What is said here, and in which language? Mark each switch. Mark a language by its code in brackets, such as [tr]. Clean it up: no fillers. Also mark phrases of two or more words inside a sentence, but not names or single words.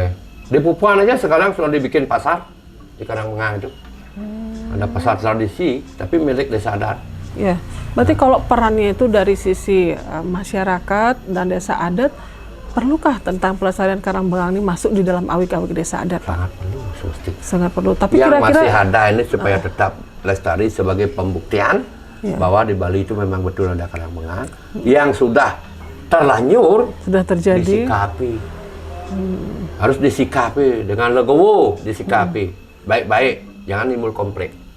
[id] Di Pupuan aja sekarang sudah dibikin pasar di Karangbengang itu. Ada pasar tradisi, tapi milik desa adat. Ya, berarti kalau perannya itu dari sisi masyarakat dan desa adat, perlukah tentang pelestarian Karangbengang ini masuk di dalam awik-awik desa adat, Pak? Sangat perlu, semesti. Sangat perlu. Tapi Yang kira-kira masih ada ini supaya tetap lestari sebagai pembuktian bahwa di Bali itu memang betul ada Karangbengang. Yang sudah terlanjur sudah terjadi. disikapi. Harus disikapi dengan legowo, disikapi baik-baik, jangan timbul konflik.